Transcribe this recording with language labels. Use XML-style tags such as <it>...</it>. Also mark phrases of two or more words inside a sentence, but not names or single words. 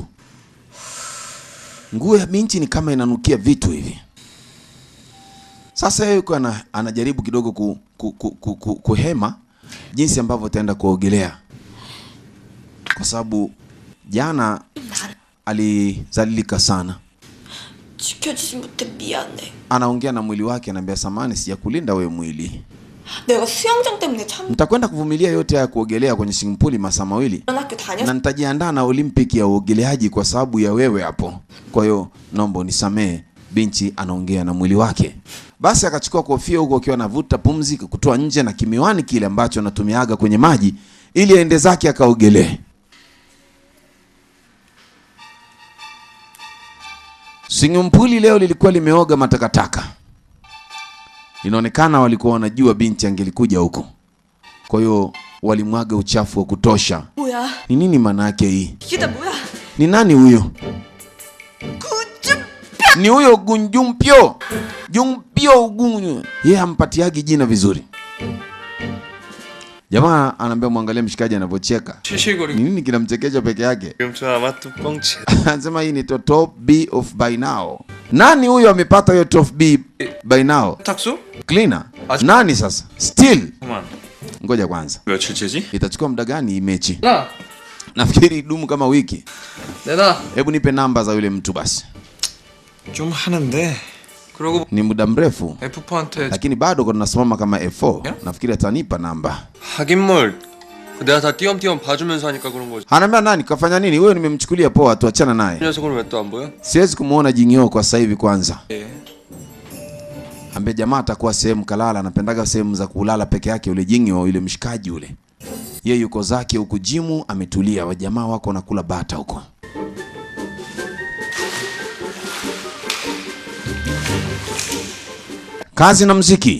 <sw>Nguo ya binti ni kama inanukia vitu hivi. Sasa yeye yuko anajaribu kidogo kuhema jinsi ambavyo ataenda kuogelea. Kwa sababu jana alizalilika sana.</sw> <ko>지켜주지 못해 미안해.</ko> <sw>Anaongea na mwili wake anambia samani sijakulinda wewe mwili.</sw> <ko>내가 수영장 때문에 참</ko> <sw>Nitakwenda kuvumilia yote ya kuogelea kwenye</sw> <en>swimming pool</en> <sw>masaa 2. Na nitajiandaa na Olympic ya uogeleaji kwa sababu ya wewe hapo. Kwa hiyo naomba unisamee. Binti anaongea na mwili wake. Basi akachukua kofia huko akiwa anavuta pumzi kutoa nje na kimiwani kile ambacho anatumiaga kwenye maji ili aende zake akaogelee.</sw> <en>Swimming pool</en> <sw>leo lilikuwa limeoga matakataka. Inaonekana walikuwa wanajua binti angelikuja huko. Kwa hiyo walimwaga uchafu wa kutosha.</sw> <ko>뭐야?</ko> <sw>Ni nini maana yake hii?</sw> <ko>이게 다 뭐야?</ko> <sw>Ni nani huyo? Ni huyo Gunjumpyo. Jumpyo Gunju. Yeye hampatiagi jina vizuri. Jamaa anaambia muangalie mshikaji anavyocheka. Ni nini kinamchekesha peke yake? Anasema hii ni</sw> <en>top B of by now.</en> <sw>Nani huyo amepata hiyo</sw> <en>top B by now?</en> <ko>탁수?</ko> <sw>Cleaner. Nani sasa? Still. Ngoja kwanza.</sw> <ko>며칠째지?</ko> <sw>Itachukua muda gani hii mechi?</sw> <ko>나</ko> <sw>Nafikiri idumu kama wiki.</sw> <ko>내놔.</ko> <sw>Hebu nipe namba za yule mtu basi.</sw> <ko>좀 하는데. 그러고</ko> <sw>Ni muda mrefu.</sw> <ko>F4한테</ko> <sw>Lakini bado kwa tunasimama kama F4. Yeah? Nafikiri atanipa namba.</sw> <ko>하긴 뭘. 내가 다 띄엄띄엄 봐주면서 하니까 그런 거지.</ko> <sw>Anaambia nani kafanya nini? Wewe nimemchukulia poa, tuachana naye.</sw> <ko>이 녀석은 왜 또 안 보여?</ko> <sw>Siwezi kumuona Jingyo kwa sasa hivi kwanza.</sw> <ko>예.</ko> <sw>Ambe jamaa atakuwa sehemu kalala, anapendaga sehemu za kulala peke yake yule Jingyo, yule mshikaji yule. Yeye yuko zake huku jimu ametulia, wajamaa wako nakula bata huko. Kazi na mziki.</sw>